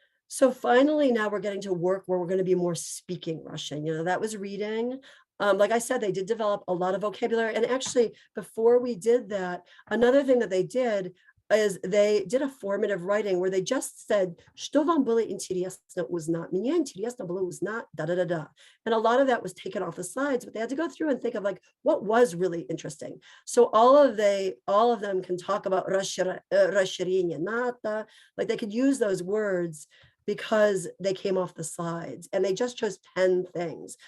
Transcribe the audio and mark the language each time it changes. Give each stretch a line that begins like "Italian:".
English: So finally, now we're getting to work where we're going to be more speaking Russian. That was reading. Like I said, they did develop a lot of vocabulary. And actually, before we did that, another thing that they did is they did a formative writing where they just said,
Russian: "Что вам было интересно узнать? Мне интересно было узнать да-да-да-да."
English: And a lot of that was taken off the slides, but they had to go through and think of like, what was really interesting. So all of them can talk about расширение НАТО, like they could use those words because they came off the slides, and they just chose 10 things.